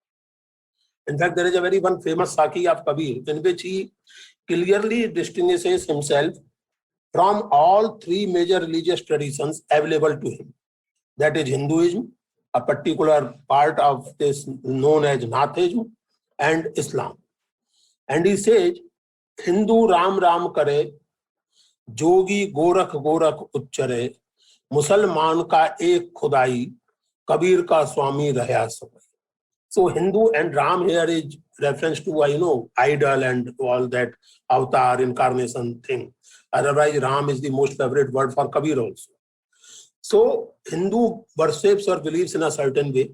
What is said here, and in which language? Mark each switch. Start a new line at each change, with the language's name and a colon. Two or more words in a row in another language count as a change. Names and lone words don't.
English: In fact, there is a very one famous Saki of Kabir in which he clearly distinguishes himself from all three major religious traditions available to him. That is Hinduism, a particular part of this known as Nathism, and Islam. And he says,
Hindi: हिंदू राम राम करे, जोगी गोरख गोरख उच्चारे, मुसलमान का एक खुदाई, कबीर का स्वामी रह्या सबै.
English: So Hindu and Ram here is reference to, idol and all that avatar, incarnation thing. Otherwise, Ram is the most favorite word for Kabir also. So Hindu worships or believes in a certain way.